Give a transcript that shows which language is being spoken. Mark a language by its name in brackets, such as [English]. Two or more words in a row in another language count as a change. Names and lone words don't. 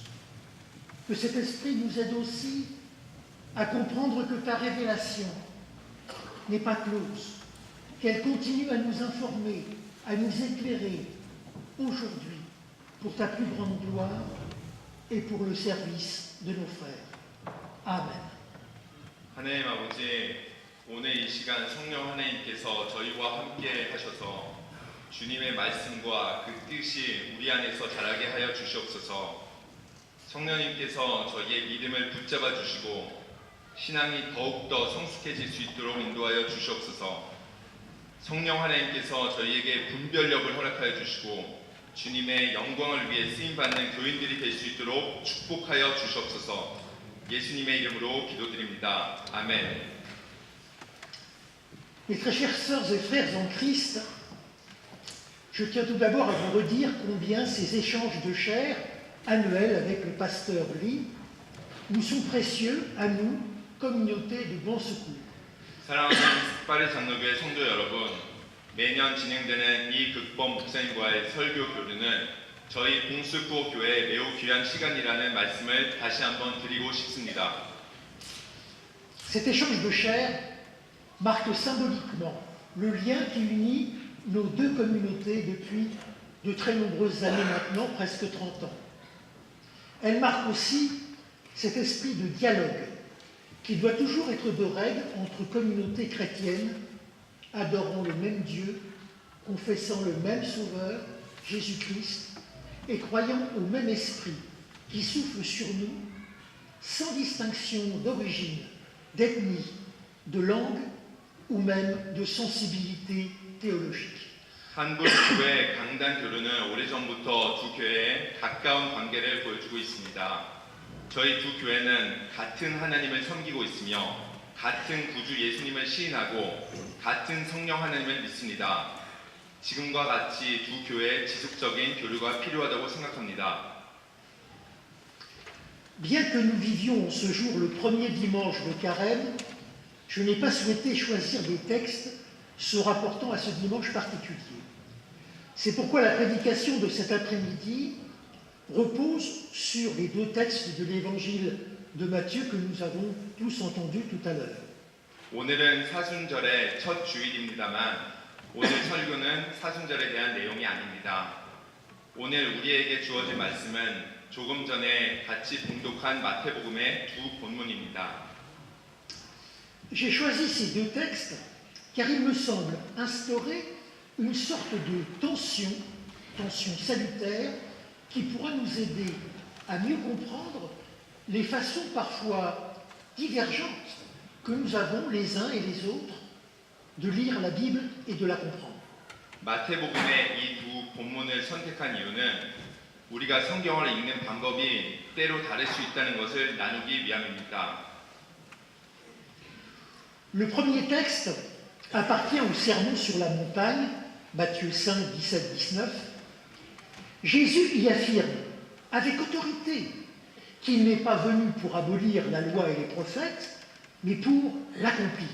[French] Que cet esprit nous aide aussi à comprendre que ta révélation n'est pas close, qu'elle continue à nous informer, à nous éclairer aujourd'hui pour ta plus grande gloire et pour le service de nos frères. Amen. [Korean] 하나님 아버지, 오늘 이 시간 성령 하나님께서 저희와 함께 하셔서 주님의 말씀과 그 뜻이 우리 안에서 자라게 하여 주시옵소서. 성령님께서 저희의 믿음을 붙잡아 주시고 신앙이 더욱더 성숙해질 수 있도록 인도하여 주시옵소서. 성령 하나님께서 저희에게 분별력을 허락하여 주시고 주님의 영광을 위해 쓰임받는 교인들이 될 수 있도록 축복하여 주시옵소서. 예수님의 이름으로 기도드립니다. 아멘. [French] Mes très chères sœurs et frères en Christ, je tiens tout d'abord à vous redire combien ces échanges de chair annuels avec le pasteur Lee nous sont précieux à nous, communauté de Bon Secours. [Korean] 사랑하는 스파르 장로교회 성도 여러분, 매년 진행되는 이 극범 목사님과의 설교 교류는 저희 봉수구 교회의 매우 귀한 시간이라는 말씀을 다시 한번 드리고 싶습니다. [French] Cet échange de chair marque symboliquement le lien qui unit nos deux communautés depuis de très nombreuses années maintenant, presque 30 ans. Elle marque aussi cet esprit de dialogue qui doit toujours être de règle entre communautés chrétiennes adorant le même Dieu, confessant le même Sauveur, Jésus-Christ, et croyant au même esprit qui souffle sur nous, sans distinction d'origine, d'ethnie, de langue ou même de sensibilité théologique. [Korean] 한국 교회 강단 교류는 오래전부터 두 교회의 가까운 관계를 보여주고 있습니다. 저희 두 교회는 같은 하나님을 섬기고 있으며 같은 구주 예수님을 시인하고 같은 성령 하나님을 믿습니다. 지금과 같이 두 교회의 지속적인 교류가 필요하다고 생각합니다. [French] Bien que nous vivions ce jour le premier dimanche de Carême, je n'ai pas souhaité choisir des textes se rapportant à ce dimanche particulier. C'est pourquoi la prédication de cet après-midi repose sur les deux textes de l'évangile de Matthieu que nous avons tous entendus tout à l'heure. [Korean] 오늘은 사순절의 첫 주일입니다만 오늘 설교는 사순절에 대한 내용이 아닙니다. 오늘 우리에게 주어진 말씀은 조금 전에 같이 봉독한 마태복음의 두 본문입니다. [French] J'ai choisi ces deux textes car ils me semblent instaurer une sorte de tension salutaire qui pourra nous aider à mieux comprendre les façons parfois divergentes que nous avons les uns et les autres de lire la Bible et de la comprendre. [Korean] 마태복음의 이 두 본문을 선택한 이유는 우리가 성경을 읽는 방법이 때로 다를 수 있다는 것을 나누기 위함입니다. [French] Le premier texte appartient au sermon sur la montagne, Matthieu 5, 17, 19. Jésus y affirme avec autorité qu'il n'est pas venu pour abolir la loi et les prophètes, mais pour l'accomplir.